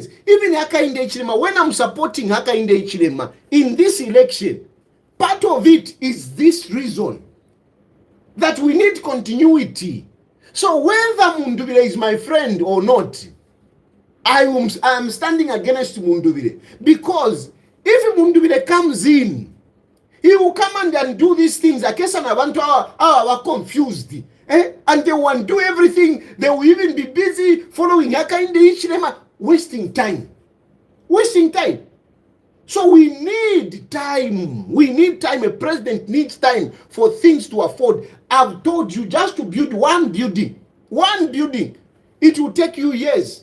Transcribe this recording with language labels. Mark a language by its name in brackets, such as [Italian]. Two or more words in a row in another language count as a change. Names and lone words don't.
[English] Even Hakainde Hichilema, when I'm supporting Hakainde Hichilema in this election, part of it is this reason that we need continuity. So whether Munduvile is my friend or not, I am standing against Munduvile. Because if Munduvile comes in He will come and do these things. [Bemba] Akesa na bantu [English] are confused. And they want to do everything. They will even be busy following Hakainde Hichilema, wasting time. Wasting time. So we need time. We need time. A president needs time for things to afford. I've told you, just to build one building, it will take you years.